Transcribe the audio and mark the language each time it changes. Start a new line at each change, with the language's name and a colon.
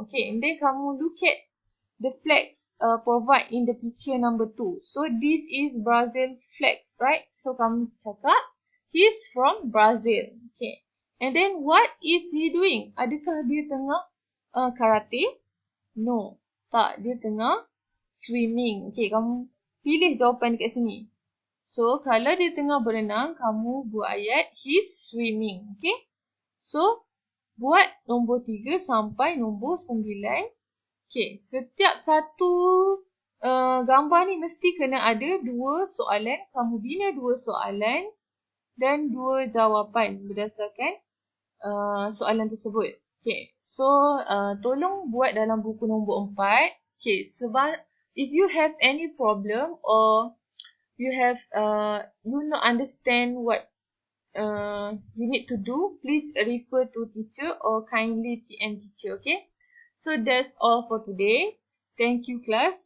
English: Okay, and then kamu look at the flags provide in the picture number 2. So, this is Brazil flags, right? So,
Malay: kamu cakap,
English: he's from Brazil. Okay. And then, what is he doing?
Malay: Adakah dia tengah karate?
English: No.
Malay: Tak, dia tengah swimming. Okay, kamu pilih jawapan dekat sini. So, kalau dia tengah berenang, kamu buat ayat
English: he's swimming.
Malay: Okay. So, buat nombor 3 sampai nombor 9. Okay, setiap satu gambar ni mesti kena ada 2 soalan. Kamu bina 2 soalan dan 2 jawapan berdasarkan soalan tersebut. Okay, so tolong buat dalam buku nombor 4.
English: Okay, sebab if you have any problem or you have you not understand what you need to do, please refer to teacher or kindly PM teacher. Okay, so that's all for today. Thank you, class.